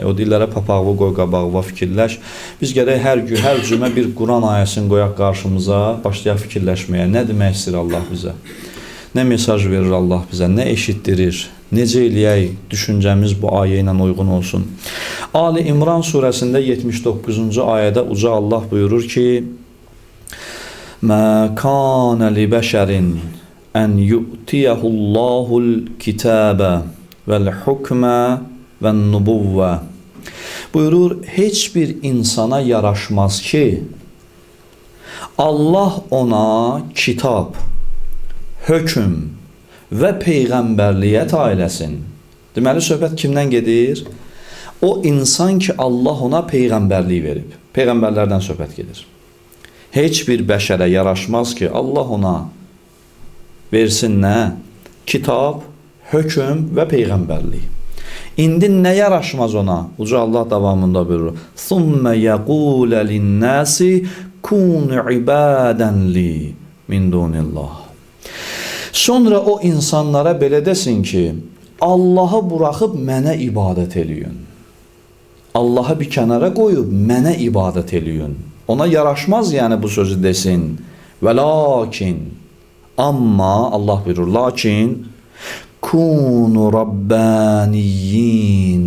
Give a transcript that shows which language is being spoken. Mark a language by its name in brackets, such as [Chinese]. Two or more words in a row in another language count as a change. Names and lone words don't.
[Azerbaijani] O dillərə papaqlı qoy qabağıva fikirləş. Biz gərək hər cümə bir Quran ayəsini qoyaq qarşımıza, başlayaq fikirləşməyə. Nə demək istəyir Allah bizə? Nə mesaj verir Allah bizə? Nə eşitdirir? Necə eləyək? Düşüncəmiz bu ayə ilə uyğun olsun. Ali İmran surəsində 79-cu ayədə uca Allah buyurur ki, [Arabic] مَا كَانَ لِبَشَرٍ أَنْ يُؤْتِيَهُ اللّٰهُ الْكِتَابَ وَالْحُكْمَ وَالنُّبُوَّةِ [Azerbaijani] Buyurur, heç bir insana yaraşmaz ki, Allah ona kitab, hökm və peyğəmbərliyə ailəsin. Deməli, söhbət kimdən gedir? O insan ki, Allah ona peyğəmbərlik verib. Peyğəmbərlərdən söhbət gedir. Heç bir bəşərə yaraşmaz ki, Allah ona versin nə? Kitab, hökm və peyğəmbərlik. İndi nə yaraşmaz ona? Uca Allah davamında buyurur. [Arabic] ثُمَّ يَقُولَ لِلنَّاسِ كُونُ عِبَادًا لِي مِنْ دُونِ اللّٰهِ [Azerbaijani] Sonra o insanlara belə desin ki, Allahı buraxıb mənə ibadət eləyin. Allahı bir kənara qoyub mənə ibadət eləyin. Ona yaraşmaz yəni bu sözü desin. Və lakin, amma Allah buyurur, lakin [Arabic] كونوا ربانيين.